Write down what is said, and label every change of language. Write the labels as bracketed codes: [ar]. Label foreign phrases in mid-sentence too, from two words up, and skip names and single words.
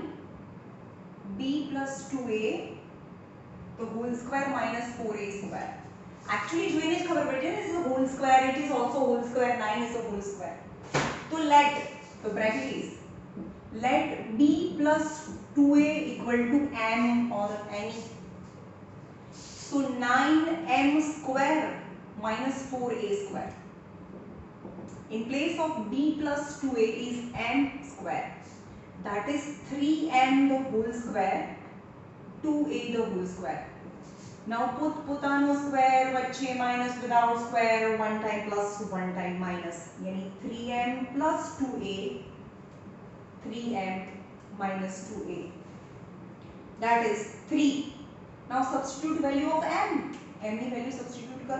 [en] b plus 2a the whole square minus 4a square actually [gu] જોઈને જ ખબર પડી જાય ને [en] this is a whole square it is also whole square 9 is a whole square તો let the bracket is let b plus 2a equal to m or any so 9m square minus 4a square in place of b plus 2a is m square that is 3m the whole square 2a the whole square now put પોતાનો square વચ્ચે minus without square one time plus one time minus यानी 3m plus 2a 3m minus 2a that is 3. Now substitute value of m. [gu] M ની [en] value substitute [gu] કરો.